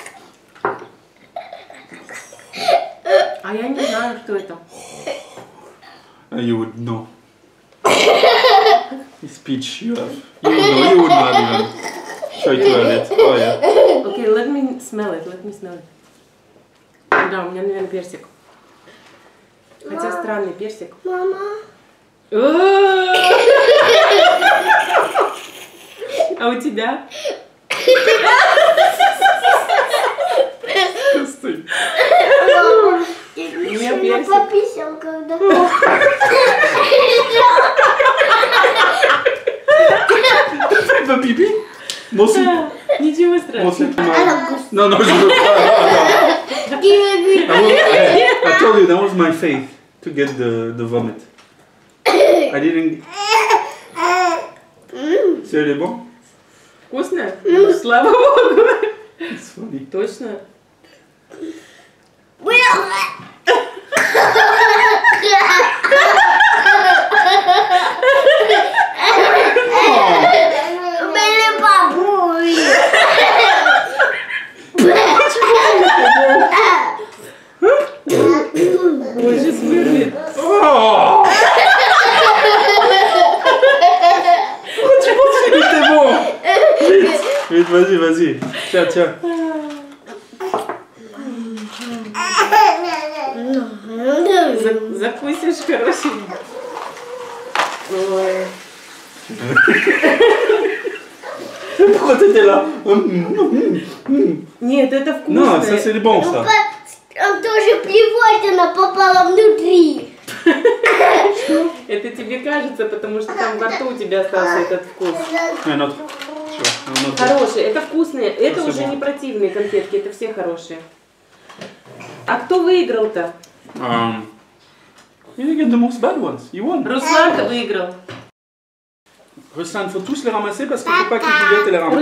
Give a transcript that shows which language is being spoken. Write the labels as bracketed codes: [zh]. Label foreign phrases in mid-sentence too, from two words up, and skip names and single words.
[ru] А я не знаю, что это. [en] You would know. This peach you have. You would not even try to have it. Oh yeah. Okay, let me smell it. [ru] Да, у меня, наверное, персик. Хотя странный персик. Мама. А у тебя? Стой. Мама. Я персик. пописал, когда... [fr] Fais pas pipi? Moi aussi. [ru] Ничего [fr] Moi aussi. [ru] страшного. [fr] Non, non, je veux pas. [en] I told you that was my faith to get the vomit. I didn't. [fr] C'est elle est bon? [ru] Вкусно? Слава богу. [en] It's funny. [ru] Точно? Были бабуи. Ой, сейчас вырвет. [fr] Oh! C'était bon! Vite, vite, vas-y, vas-y. Tiens, tiens. [ru] Закусишь, короче. Ой. [fr] Pourquoi t'étais là? [ru] Нет, это вкусно. [fr] Non, ça c'est bon ça. [ru] Он тоже плевать, она попала внутри. Это тебе кажется, потому что там во рту у тебя остался этот вкус. [fr] Un autre. Un autre. [ru] Хорошие, это вкусные. Это Спасибо. уже не противные конфетки, это все хорошие. А кто выиграл-то? [en] You get the most bad ones. You won. [ru] Руслан выиграл. [fr] Ruslan, faut tous les ramasser parce qu'il faut pas que Juliette les ramasse.